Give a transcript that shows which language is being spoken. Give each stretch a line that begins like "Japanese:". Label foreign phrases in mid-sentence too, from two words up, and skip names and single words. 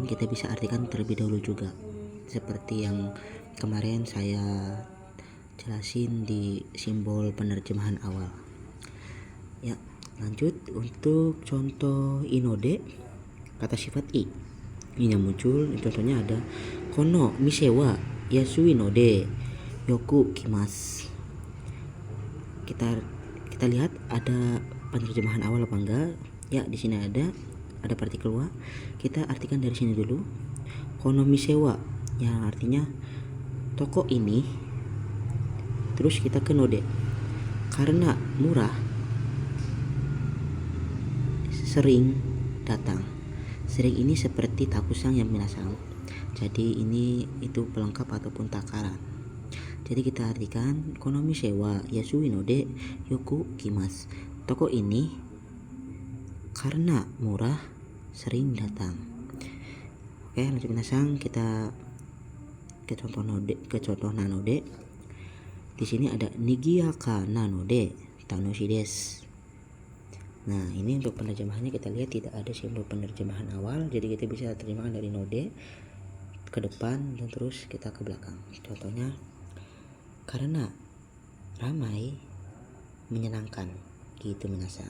Indonesian: Kita bisa artikan terlebih dahulu juga, seperti yang kemarin saya jelasin di simbol penerjemahan awal. Ya, lanjut untuk contoh inode, kata sifat i-nya muncul. Contohnya ada
Japanese: この店は安いのでよく来ます.
Indonesian: Kita lihat ada penerjemahan awal apa enggak? Ya, di sini ada partikel wa. Kita artikan dari sini dulu.
Japanese: この店は,
Indonesian: yang artinya toko ini. Terus kita ke node, karena murah sering datang. Sering ini seperti takusang yang minasang. Jadi ini itu pelengkap ataupun takaran. Jadi kita artikan
Japanese: この店は安いのでよく来ます.
Indonesian: Toko ini karena murah sering datang. Oke, lanjut minasang, kita ke contoh nanode. Di sini ada
Japanese: 賑やかなので楽しいです.
Indonesian: Nah, ini untuk penerjemahannya kita lihat tidak ada simbol penerjemahan awal, jadi kita bisa terjemahkan dari node ke depan dan terus kita ke belakang. Contohnya, karena ramai menyenangkan gitu minasang.